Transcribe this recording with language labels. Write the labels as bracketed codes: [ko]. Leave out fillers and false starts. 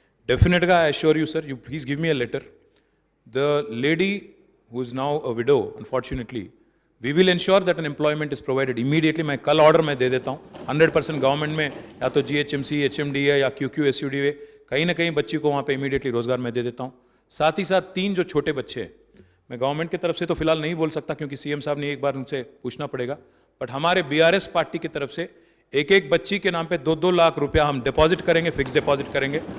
[en] Definitely I assure you sir, you please give me a letter. The lady who is now a widow unfortunately, we will ensure that an employment is provided immediately. [hi] मैं कल order मैं दे देता हूँ 100% government में, या तो GHMC, HMDA या QQSUDA, कहीं ना कहीं बच्ची को वहाँ पे इमीडिएटली रोजगार मैं दे देता हूँ. साथ ही साथ 3 जो छोटे बच्चे हैं, मैं गवर्नमेंट की तरफ से तो फिलहाल नहीं बोल सकता क्योंकि CM साहब ने एक बार उनसे पूछना पड़ेगा, बट हमारे BRS पार्टी की तरफ से एक बच्ची के नाम पे 2-2 लाख रुपया हम डिपॉजिट करेंगे, फिक्स डिपॉजिट करेंगे.